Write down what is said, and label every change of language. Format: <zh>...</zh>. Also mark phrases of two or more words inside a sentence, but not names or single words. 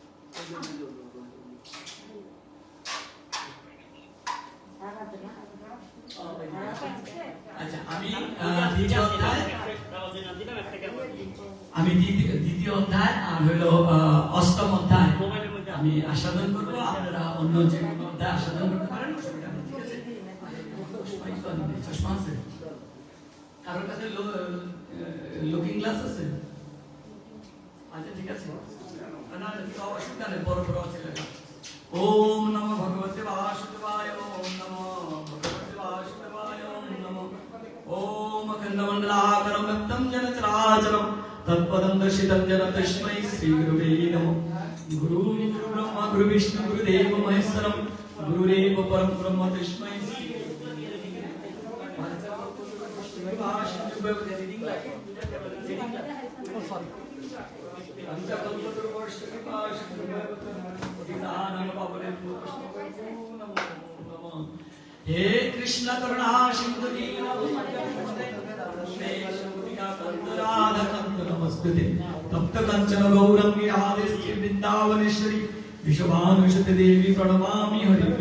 <bn>আচ্ছা আমি দ্বিতীয় অধ্যায় আর হলো 8ম অধ্যায় আমি আস্বাদন করবো। আপনারা অন্য যে কোনো অধ্যায় আস্বাদন করতে পারেন, অসুবিধা নেই, ঠিক আছে? চশমা আছে কারোর কাছে?</bn> <en>looking glass আছে?</en> <bn>আচ্ছা ঠিক আছে, না অসুবিধা নেই, বড় বড় আছে লেখা।</bn> <sa>ওম নমো ভগবতে বাসুদেবায়, ওম নমো ভগবতে বাসুদেবায়, ওম নমো ওম অখণ্ডমণ্ডলাকারং ব্যক্তং যেন চরাচরং তৎপদং দর্শিতং যেন তস্मै শ্রী গুরুবে নমঃ। গুরু ব্রহ্মা গুরু বিষ্ণু গুরুদেব মহেশ্বরং গুরুরেব পরম ব্রহ্ম তস্मै শ্রী हे कृष्ण करुणा सिंधु राधा कांत नमस्ते तप्त कंचन गौरंगी राधे श्री वृंदावनेश्वरी विश्वभानुसुते देवी प्रणमामि हरिप्रिय।</sa>